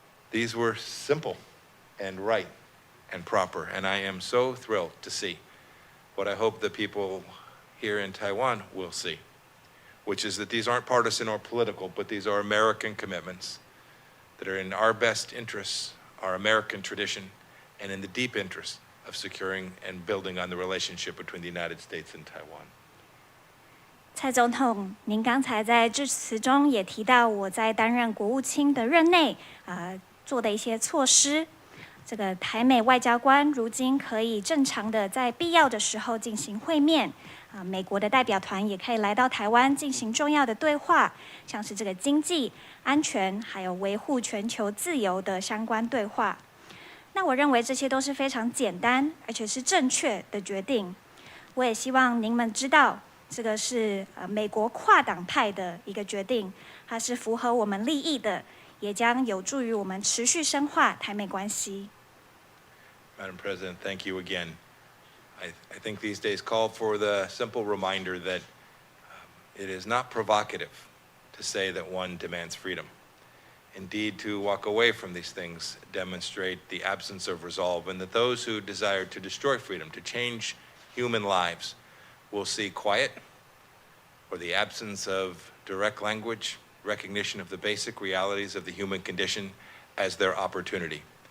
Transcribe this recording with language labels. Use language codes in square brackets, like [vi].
[en] These were simple and right and proper, and I am so thrilled to see what I hope the people here in Taiwan will see, which is that these aren't partisan or political, but these are American commitments that are in our best interests, our American tradition, and in the deep interest of securing and building on the relationship between the United States and Taiwan. [zh] 蔡总统，您刚才在致辞中也提到，我在担任国务卿的任内，做的一些措施。这个台美外交官如今可以正常的在必要的时候进行会面，美国的代表团也可以来到台湾进行重要的对话，像是这个经济、安全还有维护全球自由的相关对话。那我认为这些都是非常简单而且是正确的决定。我也希望您们知道，这个是美国跨党派的一个决定，它是符合我们利益的，也将有助于我们持续深化台美关系。 [en] Madam President, thank you again. I think these days call for the simple reminder that it is not provocative to say that one demands freedom. Indeed, to walk away from these things demonstrate the absence of resolve, and that those who desire to destroy freedom, to change human lives, will see quiet or the absence of direct language, recognition of the basic realities of the human condition as their opportunity.